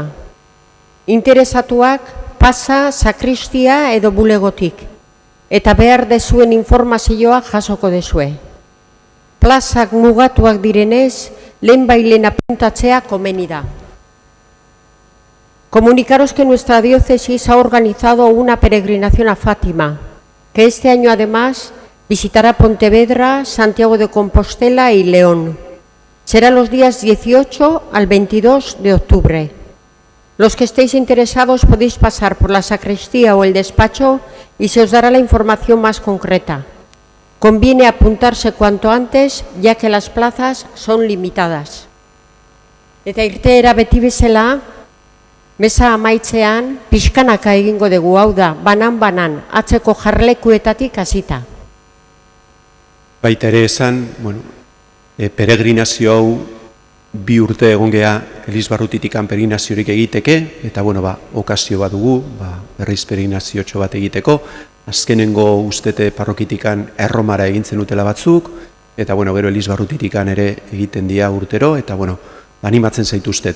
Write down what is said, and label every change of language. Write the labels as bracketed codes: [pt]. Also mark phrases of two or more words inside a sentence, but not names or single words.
[eu] Interesatuak pasa, sakristia edo bulegotik, eta behar dezuen informazioa jasoko dezue. Plazak mugatuak direnez, lehenbailen apuntatzea komeni da. [es] Comunicaros que nuestra diócesis ha organizado una peregrinación a Fátima, que este año además visitará Pontevedra, Santiago de Compostela y León. Será los días 18 al 22 de octubre. Los que estéis interesados podéis pasar por la sacristía o el despacho y se os dará la información más concreta. Conviene apuntarse cuanto antes, ya que las plazas son limitadas. [eu] Eta irteera beti bezala, mesa amaitzean, pixkanaka egingo dugu, hau da, banan-banan, atzeko jarlekuetatik hasita. Baita ere esan, peregrinazio hau 2 urte egon gea Elizbarrutitik peregrinaziorik egiteke, eta okazio bat dugu, berriz peregrinaziotxo bat egiteko, azkenengo ustete parrokitikan Erromara egintzen utela batzuk, eta gero Elizbarrutitikan ere egiten dira urtero, eta animatzen zaituztet.